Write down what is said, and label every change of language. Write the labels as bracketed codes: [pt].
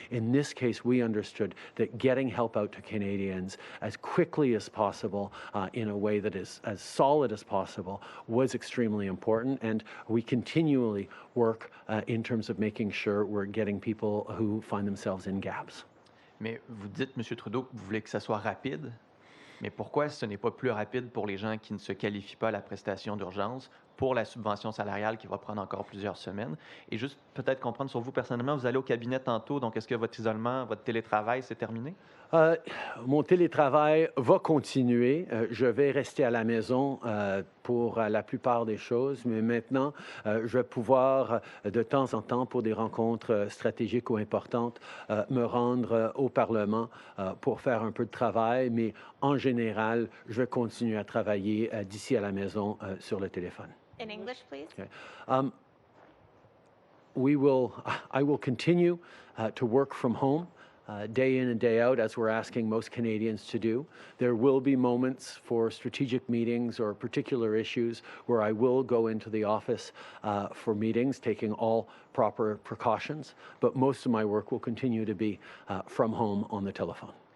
[en] In this case, we understood that getting help out to Canadians as quickly as possible in a way that is as solid as possible was extremely important, and we continually work in terms of making sure we're getting people who find themselves in gaps. [fr] Mais vous dites, M. Trudeau, que vous voulez que ça soit rapide. Mais pourquoi ce n'est pas plus rapide pour les gens qui ne se qualifient pas à la prestation d'urgence, pour la subvention salariale qui va prendre encore plusieurs semaines? Et juste peut-être comprendre sur vous personnellement, vous allez au cabinet tantôt, donc est-ce que votre isolement, votre télétravail, c'est terminé? Mon télétravail va continuer. Je vais rester à la maison pour la plupart des choses, mais maintenant, je vais pouvoir de temps en temps, pour des rencontres stratégiques ou importantes, me rendre au Parlement pour faire un peu de travail, mais en général, je vais continuer à travailler d'ici à la maison sur le téléphone. [en] In English, please. Okay. I will continue to work from home. Day in and day out, as we're asking most Canadians to do. There will be moments for strategic meetings or particular issues where I will go into the office for meetings, taking all proper precautions, but most of my work will continue to be from home on the telephone.